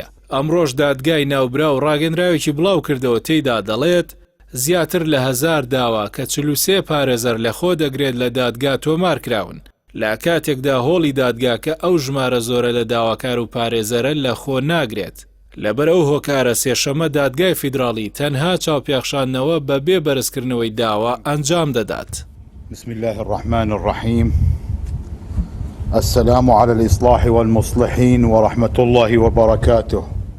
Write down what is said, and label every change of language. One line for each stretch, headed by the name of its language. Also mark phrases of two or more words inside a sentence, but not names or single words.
Central Kurdish: ئەمڕۆژ دادگای ناوبرا و ڕاگەندراوێکی بڵاو کردەوە تێیدا دەڵێت زیاتر لە 1000 داوا کە 43 پارێزەر لە خۆ دەگرێت لە دادگا تۆمار کراون، لە کاتێکدا هۆڵی دادگاکە ئەو ژمارە زۆرە لە داواکار و پارێزەرە لە خۆ ناگرێت. لەبەر ئەو هۆکارە سێشەمە دادگای فیدراڵی تەنها چاوپێخشاندنەوە بە بێ بەرزکردنەوەی داوا ئەنجام دەدات.
Arabic: بسم الله الرحمن الرحيم. السلام على الإصلاح والمصلحين ورحمة الله وبركاته.